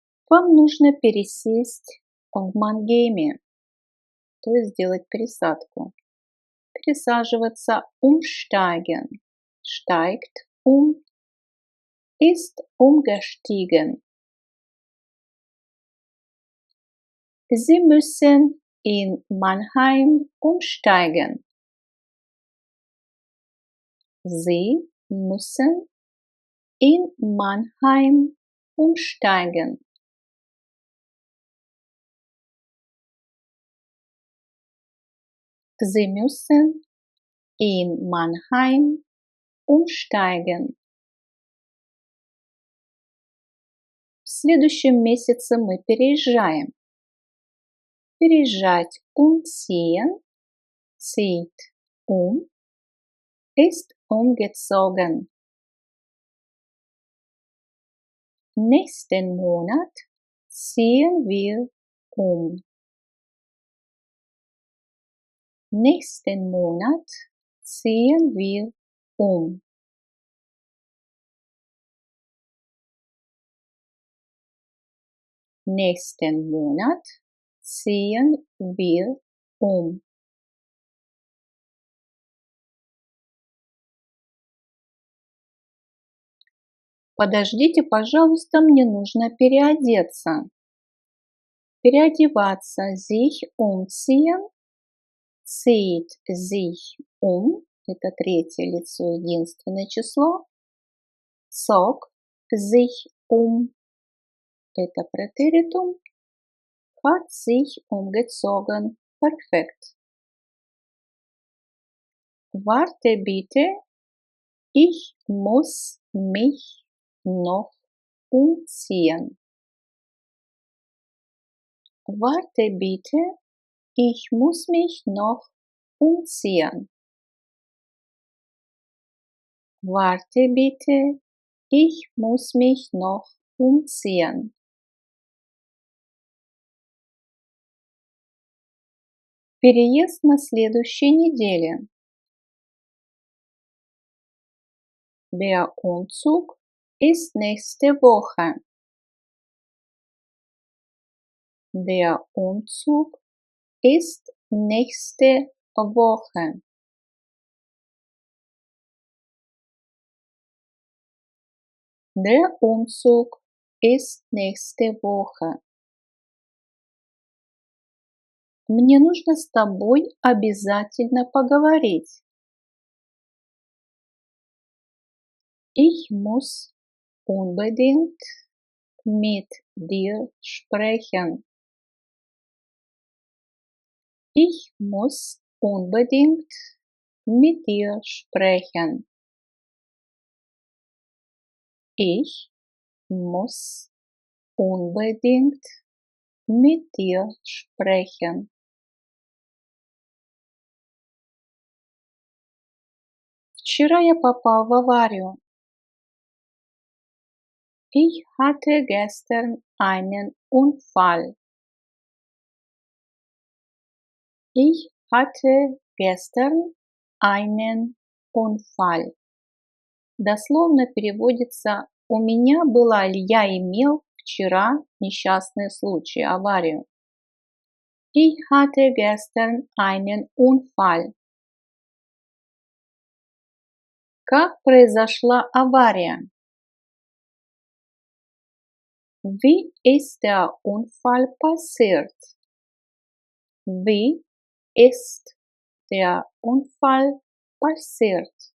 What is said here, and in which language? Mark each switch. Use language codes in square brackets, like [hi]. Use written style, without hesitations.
[ru] Вам нужно пересесть в Мангейме, то есть сделать пересадку. [de] Пересаживаться umsteigen. Steigt um, ist umgestiegen. Sie müssen in Mannheim umsteigen. Sie müssen in Mannheim umsteigen. Sie müssen in Mannheim умштайген. [ru] В следующем месяце мы переезжаем. [de] Переезжать umziehen, zieht ist umgezogen. Nächsten Monat ziehen wir um. Nächsten Monat ziehen wir um. Nächsten Monat ziehen wir um. [ru] Подождите, пожалуйста, мне нужно переодеться. Переодеваться, [de] sich umziehen, zieht sich [ru] это третье лицо, единственное число. [de] Zog sich это Präteritum. Hat sich umgezogen. Perfekt. Warte bitte, ich muss mich noch umziehen. Warte bitte, ich muss mich noch umziehen. Warte bitte, ich muss mich noch umziehen. [ru] Переезд на следующей неделе. [de] Der Umzug ist nächste Woche. Der Umzug ist nächste Woche. Der Umzug ist nächste Woche. [ru] Мне нужно с тобой обязательно поговорить. [de] Ich muss unbedingt mit dir sprechen. Ich muss unbedingt mit dir sprechen. Ich muss unbedingt mit dir sprechen. [ru] Вчера я попал в аварию. [de] Ich hatte gestern einen Unfall. Ich hatte gestern einen Unfall. [ru] Дословно переводится «У меня была» или «Я имел вчера несчастный случай, аварию». [de] Ich hatte gestern einen Unfall. [ru] Как произошла авария? [de] Wie ist der Unfall passiert? Wie ist der Unfall passiert?